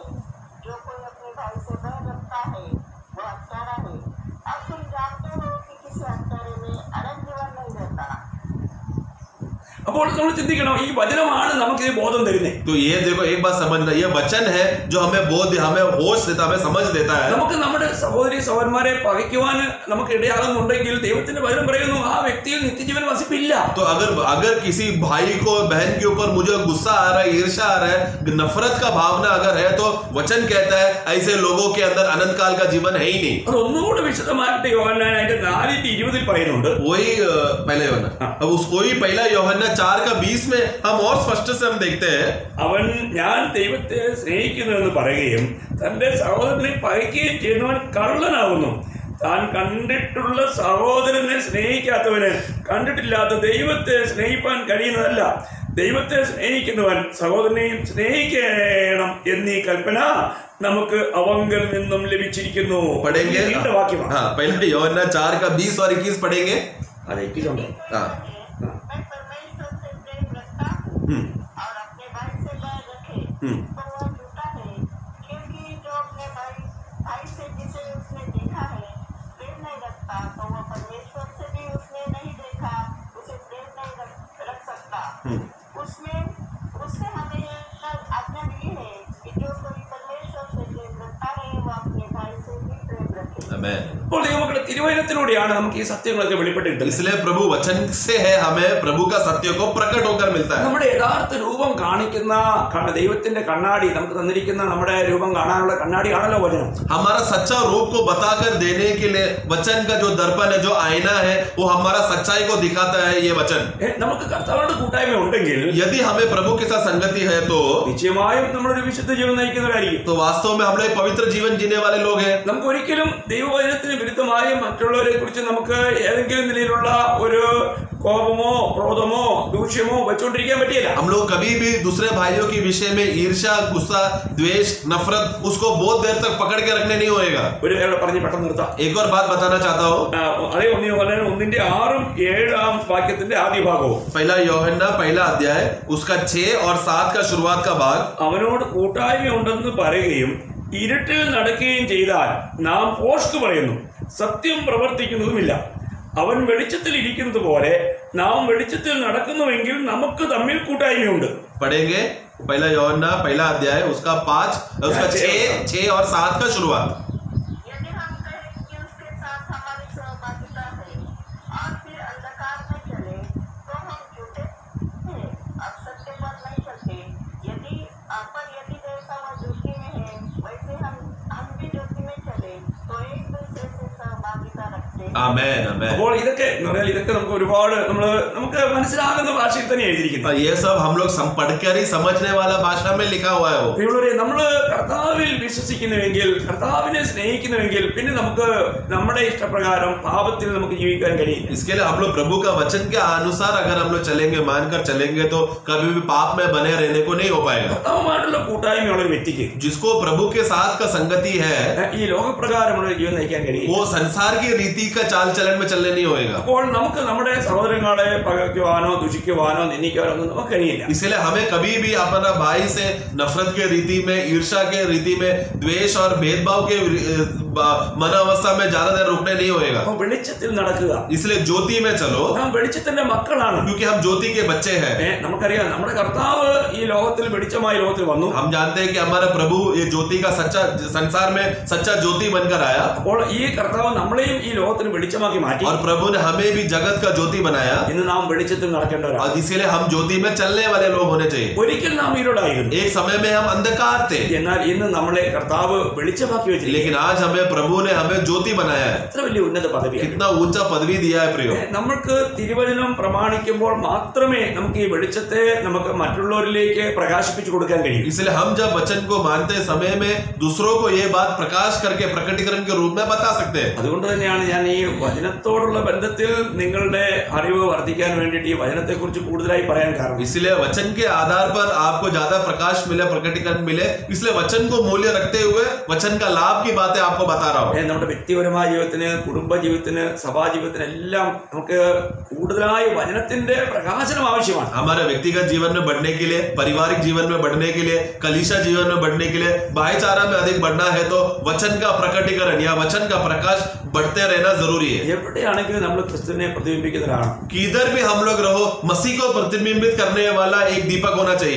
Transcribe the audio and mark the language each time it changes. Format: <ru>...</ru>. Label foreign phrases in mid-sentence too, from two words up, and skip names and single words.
<hi>जो कोई अपने भाई से बैर रखता है वो हत्यारा है। अब तुम जानते हो कि किसी हत्यारे में अनंत जीवन नहीं रहता।</hi> <ml>അപ്പോൾ നമ്മൾ ചിന്തിക്കണം, ഈ വചനമാണ് നമുക്ക് ഈ ബോധം തരുന്നത്.</ml> <hi>तो ये देखो एक बात समझना, ये वचन है जो हमें बोध, हमें होश देता, हमें समझ देता है।</hi> <ml>നമുക്ക് നമ്മുടെ സഹോദരി സഹോദരന്മാരെ പകയ്ക്കുവാൻ നമുക്ക് ഇടയാകുന്നുണ്ടെങ്കിൽ ദൈവത്തിന്റെ വചനം പറയുന്നു ആ വ്യക്തിയിൽ നിത്യജീവൻ വസിപ്പില്ല.</ml> <hi>तो अगर किसी भाई को बहन के ऊपर मुझे गुस्सा आ रहा है, ईर्ष्या आ रहा है, नफरत का भावना अगर है, तो वचन कहता है ऐसे लोगों के अंदर अनंत काल का जीवन है ही नहीं।</hi> <ml>അത് ഒന്നുകൂടെ വിശദമായിട്ട് യോഹന്നാൻ അതിന്റെ 4:20 പറയുന്നുണ്ട്.</ml> <hi>वही पहला यूहन्ना, अब उसको ही पहला यूहन्ना 4 का 20 में हम और स्पष्ट से हम देखते हैं,</hi> <ml>അവൻ ഞാൻ ദൈവത്തെ സ്നേഹിക്കുന്നു എന്ന് പറയുകയും തന്റെ സഹോദരനെ പകയ്ക്കുകയും ചെയ്യുന്നവൻ കള്ളനാകുന്നു. താൻ കണ്ടിട്ടുള്ള സഹോദരനെ സ്നേഹിക്കാത്തവന് കണ്ടിട്ടില്ലാത്ത ദൈവത്തെ സ്നേഹിപ്പാൻ കഴിയുന്നതല്ല. ദൈവത്തെ സ്നേഹിക്കുന്നവൻ സഹോദരനെയും സ്നേഹിക്കണം എന്നീ കൽപ്പന നമുക്ക് അവങ്കൽ നിന്നും ലഭിച്ചിരിക്കുന്നു.</ml> <hi>पढ़ेंगे</hi> <ml>നീണ്ട വാക്യമാണ്.</ml> <hi>हाँ, पहला यूहन्ना 4 का 20 और 21 पढ़ेंगे।</hi> <ml>അത് എത്തിച്ചുണ്ട്.</ml> <hi>हाँ, मैं परमेश्वर से प्रेम रखता हूँ और अपने भाई से बैर रखे तो वह झूठा है, क्योंकि जो अपने भाई से जिसे उसने देखा है प्रेम नहीं रखता तो वह परमेश्वर से भी उसने नहीं देखा, उसे प्रेम नहीं रख सकता। उसने हमें आज्ञा दी है कि जो कोई परमेश्वर से प्रेम रखता है वह अपने भाई से भी प्रेम रखे। आमेन।</hi> <ml>അപ്പോൾ ദൈവമക്കളുടെ തിരുവചനത്തിലൂടെയാണ് നമുക്ക് ഈ സത്യങ്ങളൊക്കെ വെളിപ്പെട്ടിട്ടുള്ളത്.</ml> <hi>इसलिए प्रभु वचन से है, हमें प्रभु का सत्य को प्रकट होकर मिलता है।</hi> <ml>നമ്മുടെ യഥാർത്ഥ രൂപം കാണിക്കുന്ന ദൈവത്തിന്റെ കണ്ണാടി, നമുക്ക് തന്നിരിക്കുന്ന നമ്മുടെ രൂപം കാണാനുള്ള കണ്ണാടിയാണല്ലോ വചനം.</ml> <hi>हमारा सच्चा रूप को बताकर देने के लिए वचन का जो दर्पण है, जो आईना है, वो हमारा सच्चाई को दिखाता है ये वचन।</hi> <ml>നമുക്ക് കർത്താവിനോട് കൂട്ടായ്മ ഉണ്ടെങ്കിൽ</ml> <hi>यदि हमें प्रभु के साथ संगति है तो</hi> <ml>നിശ്ചയമായും നമ്മളൊരു വിശുദ്ധ ജീവൻ നയിക്കുന്നവരായിരിക്കും.</ml> <hi>तो वास्तव में हम लोग पवित्र जीवन जीने वाले लोग हैं।</hi> <ml>നമുക്ക് ഒരിക്കലും ദൈവവചനത്തിന് വിരുദ്ധമായി മറ്റുള്ളവരെ കുറിച്ച് നമുക്ക് ഏതെങ്കിലും നിലയിലുള്ള ഒരു കോപമോ ക്രോധമോ ദൂഷ്യമോ വെച്ചുകൊണ്ടിരിക്കാൻ പറ്റില്ല.</ml> <hi>हम लोग कभी भी दूसरे भाइयों के विषय में ईर्ष्या, गुस्सा, द्वेष, नफरत उसको बहुत देर तक पकड़ के रखने नहीं होएगा।</hi> <ml>ഒരു കാര്യം പറഞ്ഞ് പെട്ടെന്ന് നിർത്താം.</ml> <hi>एक और बात बताना चाहता हूँ,</hi> <ml>അതേ 1:6 7 വാക്യത്തിന്റെ ആദ്യ ഭാഗവും</ml> <hi>पहला यूहन्ना पहला अध्याय उसका 6 और 7 का शुरुआत का भाग,</hi> <ml>അവനോട് കൂട്ടായ്മയുണ്ടെന്ന് പറയുകയും ഇരുട്ടിൽ നടക്കുകയും ചെയ്താൽ നാം പോഷ്ക് പറയുന്നു, സത്യം പ്രവർത്തിക്കുന്നതുമില്ല. അവൻ വെളിച്ചത്തിൽ ഇരിക്കുന്നത് പോലെ നാം വെളിച്ചത്തിൽ നടക്കുന്നുവെങ്കിൽ നമുക്ക് തമ്മിൽ കൂട്ടായ്മയുണ്ട്.</ml> <hi>पढ़ेंगे पहला यूहन्ना पहला अध्याय उसका 5 उसका 6 और 7 का शुरुआत। यदि हम कहें कि उसके साथ हमारी सहभागिता है और फिर अंधकार में चले तो हम झूठे हैं और सत्य पर नहीं चलते। यदि जैसा वह ज्योति में है वैसे हम भी ज्योति में चले तो एक दूसरे से सहभागिता रखते हैं। आमेन आमेन।</hi> <ml>അപ്പോൾ ഇതൊക്കെ നമുക്ക് ഒരുപാട് നമുക്ക് മനസ്സിലാകുന്ന ഭാഷയിൽ തന്നെ എഴുതിയിരിക്കുന്നു.</ml> <hi>ये सब हम लोग पढ़कर ही समझने वाला भाषा में लिखा हुआ है वो।</hi> <ml>പ്രിയമുള്ളവരെ, നമ്മൾ കർത്താവിൽ വിശ്വസിക്കുന്നുവെങ്കിൽ, കർത്താവിനെ സ്നേഹിക്കുന്നുവെങ്കിൽ പിന്നെ നമുക്ക് നമ്മുടെ ഇഷ്ടപ്രകാരം പാപത്തിൽ നമുക്ക് ജീവിക്കാൻ കഴിയില്ല.</ml> <hi>इसके लिए हम लोग प्रभु का वचन के अनुसार अगर हम लोग चलेंगे, मानकर चलेंगे तो कभी भी पाप में बने रहने को नहीं हो पाएगा।</hi> <ml>കർത്താവുമായിട്ടുള്ള കൂട്ടായ്മയുള്ള ഒരു വ്യക്തിക്ക്</ml> <hi>जिसको प्रभु के साथ का संगति है,</hi> <ml>ഈ ലോകപ്രകാരമുള്ള ജീവൻ നയിക്കാൻ കഴിയും.</ml> <hi>वो संसार की रीति का चाल चलन में चलने नहीं होएगा।</hi> <ml>അപ്പോൾ നമുക്ക് നമ്മുടെ സഹോദരങ്ങളെ പകയ്ക്കുവാനോ ദുഷിക്കുവാനോ നിന്ദിക്കുവാനോ ഒന്നും നമുക്ക് കഴിയില്ല.</ml> <hi>इसलिए हमें कभी भी अपना भाई से नफरत के रीति में, ईर्ष्या के रीति में, द्वेष और भेदभाव के मनोवस्था में ज्यादा देर रुकने नहीं होएगा।</hi> <ml>അപ്പോൾ വെളിച്ചത്തിൽ നടക്കുക.</ml> <hi>इसलिए ज्योति में चलो,</hi> <ml>നാം വെളിച്ചത്തിന്റെ മക്കളാണ്.</ml> <hi>क्योंकि हम ज्योति के बच्चे हैं।</hi> <ml>നമുക്കറിയാം നമ്മുടെ കർത്താവ് ഈ ലോകത്തിൽ വെളിച്ചമായി ലോകത്തിൽ വന്നു.</ml> <hi>हम जानते हैं कि हमारा प्रभु ये ज्योति का सच्चा संसार में सच्चा ज्योति बनकर आया,</hi> <ml>അപ്പോൾ ഈ കർത്താവ് നമ്മളെയും ഈ ലോകത്തിന് വെളിച്ചമാക്കി മാറ്റി.</ml> <hi>और प्रभु ने हमें भी जगत का ज्योति बनाया,</hi> <ml>ഇന്ന് നാം വെളിച്ചത്തിൽ നടക്കേണ്ടവരാണ്.</ml> <hi>और इसीलिए हम ज्योति में चलने वाले लोग होने चाहिए।</hi> <ml>ഒരിക്കൽ നാം ഇരുളായിരുന്നു,</ml> <hi>एक समय में हम अंधकार थे,</hi> <ml>എന്നാൽ ഇന്ന് നമ്മളെ കർത്താവ് വെളിച്ചമാക്കി വെച്ചിരിക്കുന്നു.</ml> <hi>लेकिन आज हमें में प्रभु ने हमें ज्योति बनाया है।</hi> <ml>എത്ര വലിയ ഉന്നത പദവിയാണ്.</ml> <hi>कितना ऊंचा पदवी दिया है प्रियो।</hi> <ml>നമുക്ക് തിരുവചനം പ്രമാണിക്കുമ്പോൾ മാത്രമേ നമുക്ക് ഈ വെളിച്ചത്തെ നമുക്ക് മറ്റുള്ളവരിലേക്ക് പ്രകാശിപ്പിച്ചു കൊടുക്കാൻ കഴിയൂ.</ml> <hi>इसलिए हम जब वचन को मानते समय में दूसरों को ये बात प्रकाश करके प्रकटीकरण के रूप में बता सकते हैं।</hi> <ml>അതുകൊണ്ട് തന്നെയാണ് ഞാൻ ഈ വചനത്തോടുള്ള ബന്ധത്തിൽ നിങ്ങളുടെ അറിവ് വർദ്ധിക്കാൻ വേണ്ടിയിട്ട് ഈ വചനത്തെക്കുറിച്ച് കൂടുതലായി പറയാൻ കാരണം.</ml> <hi>इसलिए वचन के आधार पर आपको ज्यादा प्रकाश मिले, प्रकटीकरण मिले, इसलिए वचन को मूल्य रखते हुए वचन का लाभ की बातें आपको बता रहा हूँ।</hi> <ml>നമ്മുടെ വ്യക്തിപരമായ ജീവിതത്തിന്, കുടുംബ ജീവിതത്തിന്, സഭാ ജീവിതത്തിന് എല്ലാം നമുക്ക് കൂടുതലായി വചനത്തിന്റെ പ്രകാശനം ആവശ്യമാണ്.</ml> <hi>हमारे व्यक्तिगत जीवन में बढ़ने के लिए, पारिवारिक जीवन में बढ़ने के लिए, कलीसिया जीवन में बढ़ने के लिए, भाईचारा में अधिक बढ़ना है तो वचन का प्रकटीकरण या वचन का प्रकाश बढ़ते रहना जरूरी है।</hi> <ml>എവിടെയാണെങ്കിലും നമ്മൾ ക്രിസ്തുവിനെ പ്രതിബിംബിക്കുന്നവരാണ്.</ml> <hi>किधर भी हम लोग रहो, मसीह को प्रतिबिंबित करने वाला एक दीपक होना चाहिए।</hi>